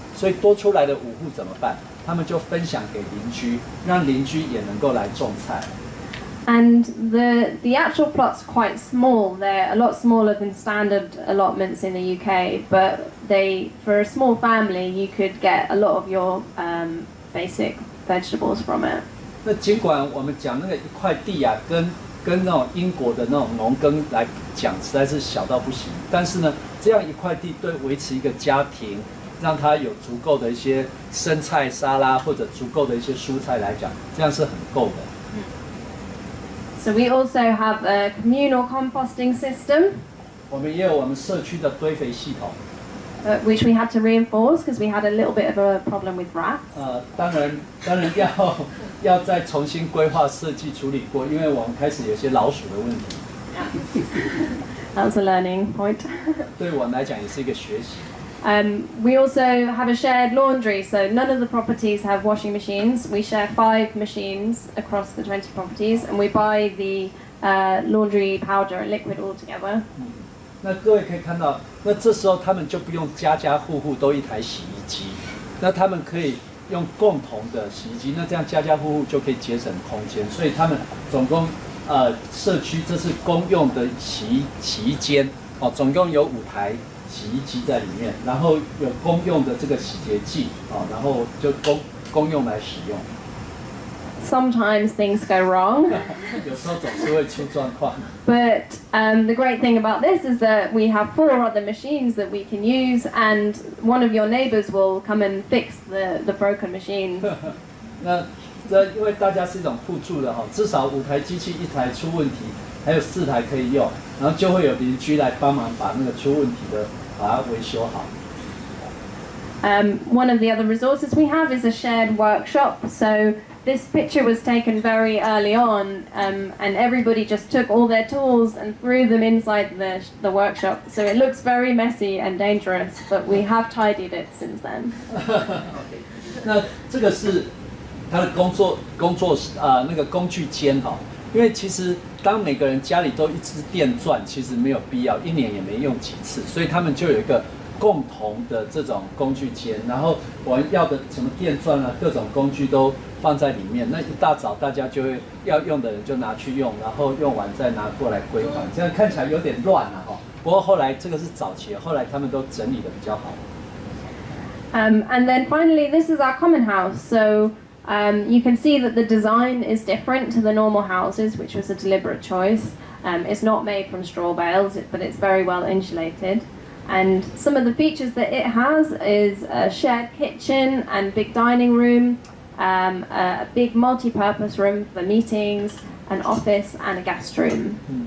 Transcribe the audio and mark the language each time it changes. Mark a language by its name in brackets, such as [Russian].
[Chinese] 所以多出来的5户怎么办？他们就分享给邻居，让邻居也能够来种菜。 [English] And the actual plot's quite small. They're a lot smaller than standard allotments in the UK, but for a small family, you could get a lot of your basic vegetables from it. [Chinese] 那尽管我们讲那个一块地跟跟那种英国的那种农耕来讲，实在是小到不行。但是呢，这样一块地对维持一个家庭，让它有足够的一些生菜沙拉或者足够的一些蔬菜来讲，这样是很够的。 [English] So we also have a communal composting system. [Chinese] 我们也有我们社区的堆肥系统。 [English] Which we had to reinforce because we had a little bit of a problem with rats. [Chinese] 当然要再重新规划设计处理过，因为我们开始有些老鼠的问题。 [English] That's a learning point. [Chinese] 对我们来讲也是一个学习。 [English] We also have a shared laundry, so none of the properties have washing machines. We share 5 machines across the 20 properties, and we buy the laundry powder and liquid all together. [Chinese] 那各位可以看到，那这时候他们就不用家家户户都一台洗衣机，那他们可以用共同的洗衣机，那这样家家户户就可以节省空间。所以他们总共社区这是公用的洗衣间哦，总共有5台洗衣机在里面，然后有公用的这个洗洁剂哦，然后就公用来使用。 [English] Sometimes things go wrong. [Chinese] 有时候总是会出状况。 [English] But the great thing about this is that we have 4 other machines that we can use, and one of your neighbors will come and fix the broken machine. [Chinese] 那因为大家是一种互助的哈，至少5台机器1台出问题，还有4台可以用，然后就会有邻居来帮忙把那个出问题的把它维修好。 [English] One of the other resources we have is a shared workshop. So this picture was taken very early on, and everybody just took all their tools and threw them inside the workshop. So it looks very messy and dangerous, but we have tidied it since then. [Chinese] 那这个是他的工作那个工具间哈，因为其实当每个人家里都一支电钻，其实没有必要，1年也没用几次，所以他们就有一个共同的这种工具间，然后我们要的什么电钻啊，各种工具都放在里面。那一大早大家就会要用的人就拿去用，然后用完再拿过来归还。这样看起来有点乱啊哈。不过后来这个是早期，后来他们都整理的比较好。 [English] And then finally, this is our common house. So you can see that the design is different to the normal houses, which was a deliberate choice. It's not made from straw bales, but it's very well insulated. And some of the features that it has is a shared kitchen and big dining room, a big multi-purpose room for meetings, an office and a guest room.